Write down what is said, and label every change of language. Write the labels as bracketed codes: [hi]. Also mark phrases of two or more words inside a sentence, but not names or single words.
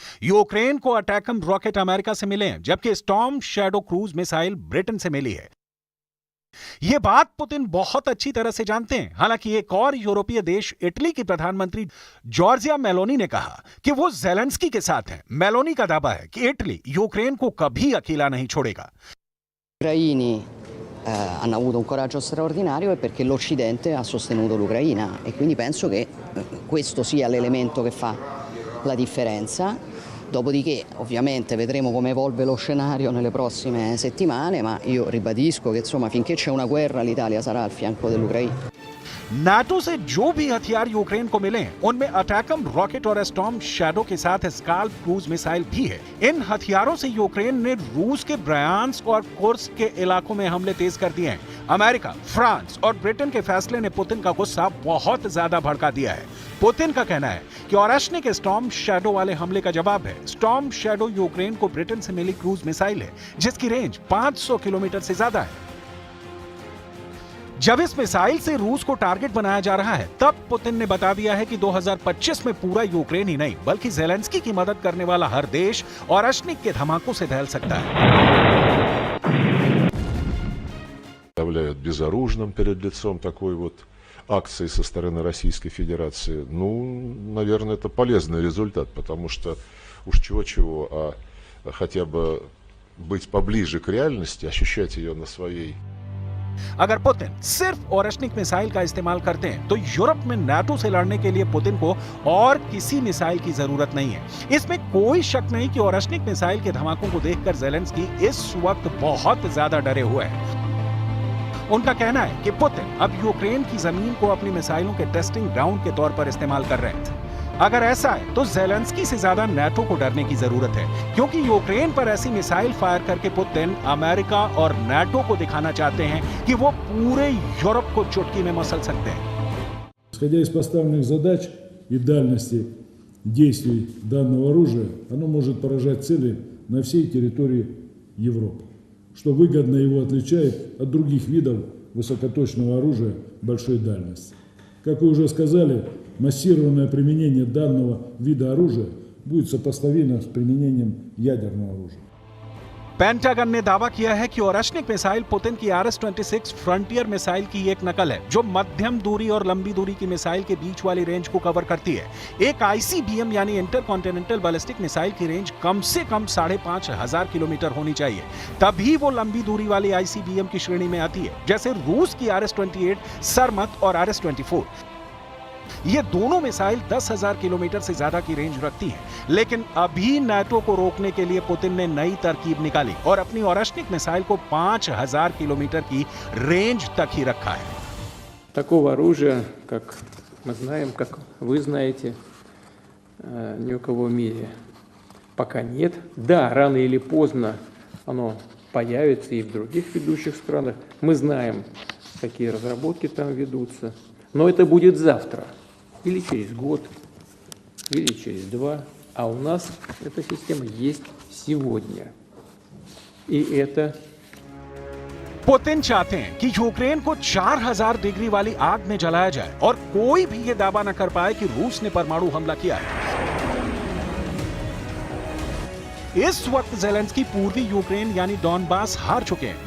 [hi] यूक्रेन को अटैकम रॉकेट अमेरिका से मिले हैं, जबकि स्टॉर्म शैडो [en] cruise missile [hi] ब्रिटेन से मिली है। यह बात पुतिन बहुत अच्छी तरह से जानते हैं। हालांकि एक और यूरोपीय देश इटली की प्रधानमंत्री जॉर्जिया मेलोनी ने कहा कि वो ज़ेलेंस्की के साथ हैं। मेलोनी का दावा है कि इटली यूक्रेन को कभी अकेला नहीं छोड़ेगा। [it] Hanno avuto un coraggio straordinario e perché l'Occidente ha sostenuto l'Ucraina e quindi penso che questo sia l'elemento che fa la differenza. Dopodiché ovviamente vedremo come evolve lo scenario nelle prossime settimane, ma io ribadisco che insomma finché c'è una guerra l'Italia sarà al fianco dell'Ucraina. [hi] नाटो से जो भी हथियार यूक्रेन को मिले हैं, उनमें अटैकम रॉकेट और स्टॉर्म शैडो के साथ स्काल्प [en] cruise missile [hi] भी है। इन हथियारों से यूक्रेन ने रूस के ब्रायांस्क और कुर्स्क के इलाकों में हमले तेज कर दिए हैं। अमेरिका, फ्रांस और ब्रिटेन के फैसले ने पुतिन का गुस्सा बहुत ज्यादा भड़का दिया है। पुतिन का कहना है कि ओरेशनिक स्टॉर्म शैडो वाले हमले का जवाब है। स्टॉर्म शैडो यूक्रेन को ब्रिटेन से मिली [en] cruise missile [hi] है, जिसकी रेंज 500 किलोमीटर से ज्यादा है। जब इस मिसाइल से रूस को टारगेट बनाया जा रहा है, तब पुतिन ने बता दिया है कि 2025 में पूरा यूक्रेन ही नहीं, बल्कि ज़ेलेंस्की की मदद करने वाला हर देश ओरेशनिक के धमाकों से दहल सकता है। [ru] Являют безоружным перед лицом такой вот акции со стороны Российской Федерации. Ну, наверное, это полезный результат, потому что уж чего-чего, а хотя бы быть поближе к реальности, ощущать ее на своей. [hi] अगर पुतिन सिर्फ ओरेशनिक मिसाइल का इस्तेमाल करते हैं, तो यूरोप में नाटो से लड़ने के लिए पुतिन को और किसी मिसाइल की जरूरत नहीं है। इसमें कोई शक नहीं कि ओरेशनिक मिसाइल के धमाकों को देखकर ज़ेलेंस्की इस वक्त बहुत ज्यादा डरे हुए हैं। उनका कहना है कि पुतिन अब यूक्रेन की जमीन को अपनी मिसाइलों के [en] testing ground [hi] के तौर पर इस्तेमाल कर रहे हैं। अगर ऐसा है तो ज़ेलेंस्की से ज्यादा नाटो को डरने की जरूरत है, क्योंकि यूक्रेन पर ऐसी मिसाइल फायर करके पुतिन अमेरिका और नाटो को दिखाना चाहते हैं कि वो पूरे यूरोप को चुटकी में मसल सकते हैं। [ru] Исходя из поставленных задач и дальности действий данного оружия, оно может поражать цели на всей территории Европы, что выгодно его отличает от других видов высокоточного оружия большой дальности. Как вы уже сказали, массированное применение данного вида оружия будет сопоставимо с применением ядерного оружия. [hi] पेंटागन ने दावा किया है कि ओरेशनिक मिसाइल पुतिन की RS-26 फ्रंटियर मिसाइल की एक नकल है, जो मध्यम दूरी और लंबी दूरी की मिसाइल के बीच वाली रेंज को कवर करती है। एक ICBM यानी [en] intercontinental ballistic missile [hi] की रेंज कम से कम 5,500 किलोमीटर होनी चाहिए, तभी वो लंबी दूरी वाली ICBM की श्रेणी में आती है, जैसे रूस की RS-28, सरमत और RS-24। ये दोनों मिसाइल 10,000 किलोमीटर से ज्यादा की रेंज रखती हैं, लेकिन अभी नाटो को रोकने के लिए पुतिन ने नई तरकीब निकाली और अपनी ओरेशनिक मिसाइल को 5,000 किलोमीटर की रेंज तक ही रखा है। [ru] Такого оружия, как мы знаем, как вы знаете, ни у кого в мире пока нет. Да, рано или поздно оно появится и в других ведущих странах. Мы знаем, какие разработки там ведутся. Но это будет завтра, или через год, или через 2. А у нас эта система есть сегодня. И это... [hi] पुतिन चाहते हैं कि यूक्रेन को 4000 डिग्री वाली आग में जलाया जाए और कोई भी ये दावा न कर पाए कि रूस ने परमाणु हमला किया है। इस वक्त जेलेंस्की पूर्वी यूक्रेन यानी डॉनबास हार चुके हैं।